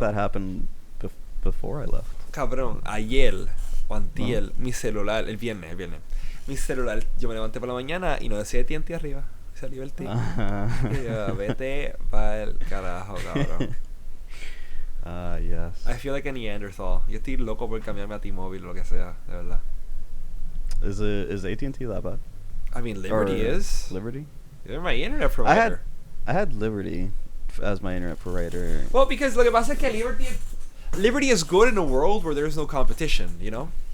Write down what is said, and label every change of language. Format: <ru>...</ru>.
<en>that happened before I left.</en> <es>Cabrón, ayer o antier, mi celular, el viernes, mi celular, yo me levanté por la mañana y no decía AT&T arriba, decía Liberty. Y yo, vete pa'l carajo, cabrón.</es> <en>Yes. I feel like a Neanderthal.</en> <es>Yo estoy loco por cambiarme a T-Mobile o lo que sea, de verdad.</es> <en>Is AT&T that bad? I mean, Liberty Or is. Liberty? They're my internet provider. I had Liberty as my internet provider. Well, because</en> <es>lo que pasa es que</es> <en>Liberty is good in a world where there's no competition, you know?</en>